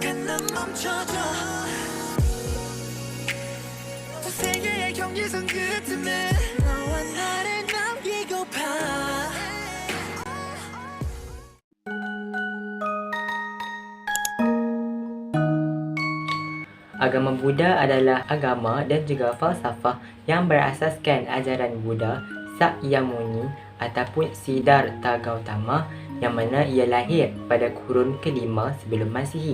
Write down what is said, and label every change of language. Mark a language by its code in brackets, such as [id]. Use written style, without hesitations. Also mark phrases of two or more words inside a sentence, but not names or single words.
[ko] 난 멈춰줘 저 세계의 경계선 끝에 너와 나를 남기고파 [ms] Agama Buddha adalah agama dan juga falsafah yang berasaskan ajaran Buddha Sakyamuni ataupun Siddhartha Gautama yang mana ia lahir pada kurun kelima sebelum Masihi.